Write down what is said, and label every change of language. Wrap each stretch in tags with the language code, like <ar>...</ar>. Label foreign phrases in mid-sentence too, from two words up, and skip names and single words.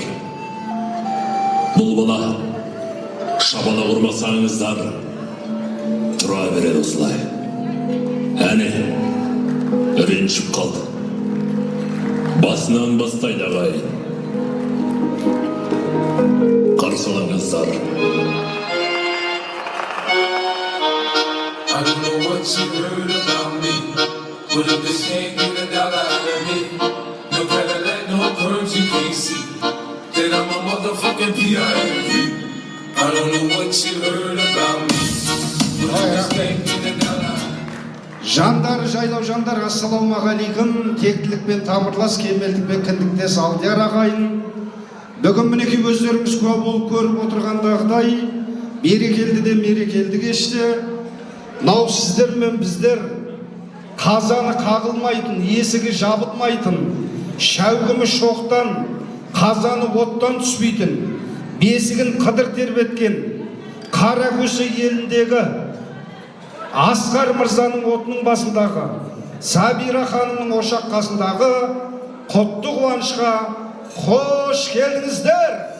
<kk>Бұл бала шабана ұрмасаңыздар тұра береді осылай. Әне, ренжіп қалды. Басынан бастайды ағайын. Қарсылаңыздар.</kk> <en>I don't know what you heard about me, but if this can't get $1 out of me, no Cadillac, no perms, you can't see that I'm a motherfucking P.I.M.P. I don't know what you heard about me, but if this can't get $1 out of me.</en> <kk>Жандар, жайлау жандар, ассалаумағалейкум. Тектілікпен тамырлас, кемелдікпен кіндіктес алдияр ағайын. Бүгін мінеки өздеріңіз куә болып көріп отырғандағыдай, берекелді де мерекелді кешті. Мынау сіздер мен біздер қазаны қағылмайтын, есігі жабылмайтын, шәугімі шоқтан, қазаны оттан түспейтін, бесігін қыдыр тербеткен Қаракөші еліндегі Асқар Мырзаның отының басындағы, Сабира ханымның ошақ қасындағы құтты қуанышқа қош келдіңіздер.</kk>